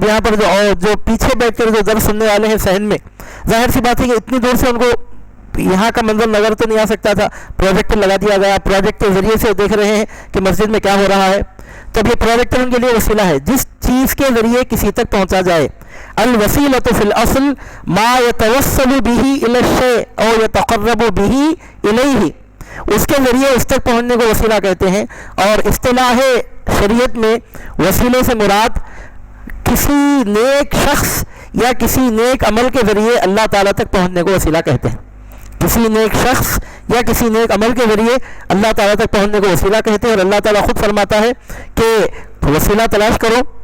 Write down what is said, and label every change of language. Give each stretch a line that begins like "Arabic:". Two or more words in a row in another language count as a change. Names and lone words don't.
Urdu: یہاں پر جو پیچھے بیٹھ کر جو درس سننے والے ہیں صحن میں، ظاہر سی بات ہے کہ اتنی دور سے ان کو یہاں کا منظر نظر تو نہیں آ سکتا تھا، پروجیکٹر لگا دیا گیا، پروجیکٹ کے ذریعے سے دیکھ رہے ہیں کہ مسجد میں کیا ہو رہا ہے، تب یہ پروجیکٹر ان کے لیے وسیلہ ہے۔ جس چیز کے ذریعے کسی تک پہنچا جائے،
Arabic: الوسیلۃ فی الاصل ما یتوسل بہ الی الشیء او یتقرب بہ الیہ،
Urdu: اس کے ذریعے اس تک پہنچنے کو وسیلہ کہتے ہیں۔ اور اصطلاح شریعت میں وسیلے سے مراد کسی نیک شخص یا کسی نیک عمل کے ذریعے اللہ تعالیٰ تک پہنچنے کو وسیلہ کہتے ہیں۔ کسی نیک شخص یا کسی نیک عمل کے ذریعے اللہ تعالیٰ تک پہنچنے کو وسیلہ کہتے ہیں، اور اللہ تعالیٰ خود فرماتا ہے کہ وسیلہ تلاش کرو۔